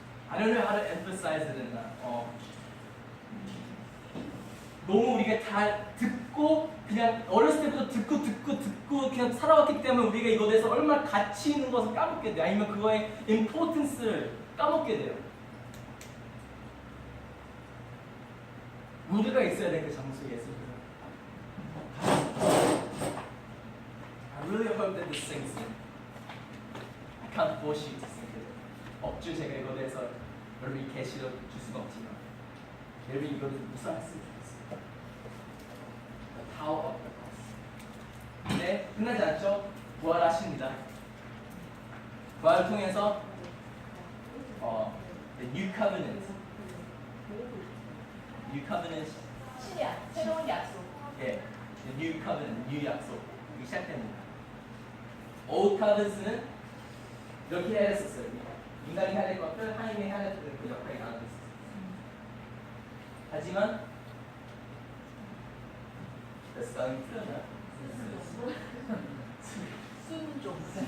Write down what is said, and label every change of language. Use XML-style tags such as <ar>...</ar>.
<en>I don't know how to emphasize it in that.</en> <ko>너무 우리가 다 듣고 그냥 어렸을 때부터 듣고 그냥 살아왔기 때문에 우리가 이거에 대해서 얼마나 가치 있는 것을 까먹게 돼요. 아니면 그거의</ko> <en>importance</en> <ko>를 까먹게 돼요. 우리가 있어야 돼 그 장소에 예수님은.</ko> <en>I really hope that this sinks in. I can't force you to sink it.</en> <ko>억지로 제가 이거에 대해서 여러분이 계시를 줄 수가 없지만 여러분이 이거를 묵상했으면 좋겠어요.</ko> <en>The power of the cross.</en> <ko>네, 끝나지 않죠? 부활하십니다. 부활을 통해서</ko> <en>the new covenant. New covenant.</en> <ko>신약, 새로운 약속.</ko> <en>예, the new covenant, new</en> <ko>약속. 이게 시작됩니다. old covenant는 이렇게 해야 했었어요. 인간이 해야 될 것들, 하나님이 해야 될 그 역할이 나눠져 있었어요. 하지만 습관이 틀렸나요? 순 좀.</ko>